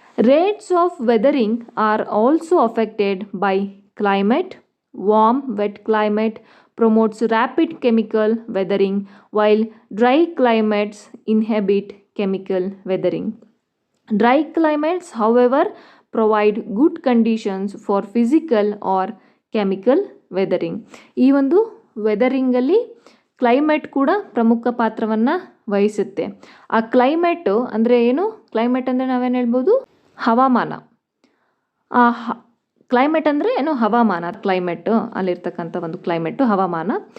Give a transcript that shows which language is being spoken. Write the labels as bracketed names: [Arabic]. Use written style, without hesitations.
[English] Rates of weathering are also affected by climate. Warm wet climate promotes rapid chemical weathering while dry climates inhibit chemical weathering. Dry climates, however, provide good conditions for physical or chemical weathering. [Kannada] ಈ ಒಂದು ವೆದರಿಂಗಲ್ಲಿ climate ಕೂಡ ಪ್ರಮುಖ ಪಾತ್ರವನ್ನು ವಹಿಸುತ್ತೆ. ಆ climate ಅಂದರೆ ಏನು, climate ಅಂದರೆ ನಾವೇನು ಹೇಳ್ಬೋದು, ಹವಾಮಾನ. ಆ ಕ್ಲೈಮೇಟ್ ಅಂದರೆ ಏನು, ಹವಾಮಾನ. ಕ್ಲೈಮೇಟು ಅಲ್ಲಿರ್ತಕ್ಕಂಥ ಒಂದು ಕ್ಲೈಮೇಟು ಹವಾಮಾನ.